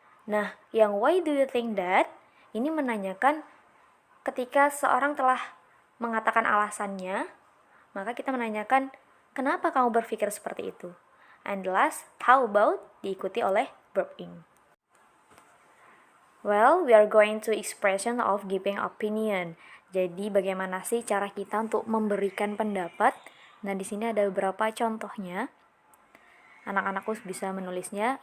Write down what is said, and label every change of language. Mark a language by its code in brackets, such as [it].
[id] Nah, yang [en] why do you think that [id] ini menanyakan ketika seorang telah mengatakan alasannya, maka kita menanyakan kenapa kamu berpikir seperti itu. [en] And the last, how about [id] diikuti oleh [en] verb ing. Well, we are going to expression of giving opinion. [id] Jadi bagaimana sih cara kita untuk memberikan pendapat? Nah, di sini ada beberapa contohnya. Anak-anakku bisa menulisnya.